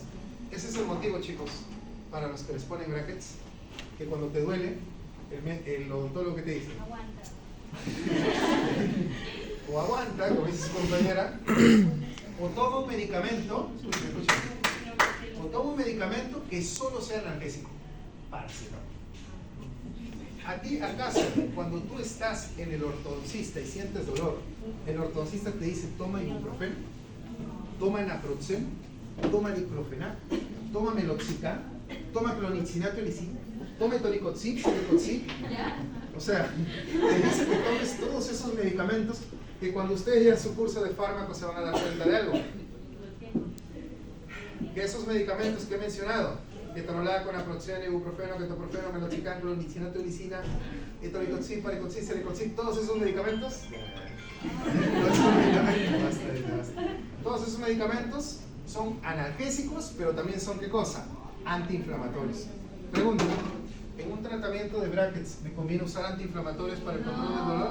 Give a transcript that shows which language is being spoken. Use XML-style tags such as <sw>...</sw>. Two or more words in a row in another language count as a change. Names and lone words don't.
<es>Ese es el motivo, chicos, para los que les ponen brackets, que cuando te duele, el odontólogo que te dice, o aguanta, como dice su compañera, o toma un medicamento, o toma un medicamento que solo sea analgésico, paracetamol. A ti, acaso, cuando tú estás en el ortodoncista y sientes dolor, el ortodoncista te dice, toma ibuprofeno, toma naproxeno, toma diclofenac, toma meloxicam, toma clonidinato ilicina, tome toricoxib, celecoxib. O sea, te dice que tomes todos esos medicamentos que cuando ustedes llegan a su curso de fármacos se van a dar cuenta de algo. Que esos medicamentos que he mencionado, ketorolaco, naproxeno, ibuprofeno, ketoprofeno, meloxicam, clonidinato ilicina, toricoxib, paricoxib, celecoxib, todos esos medicamentos. Todos esos medicamentos son analgésicos, pero también son ¿qué cosa? Antiinflamatorios. Pregunta, ¿en un tratamiento de brackets me conviene usar antiinflamatorios para el control del dolor?</es>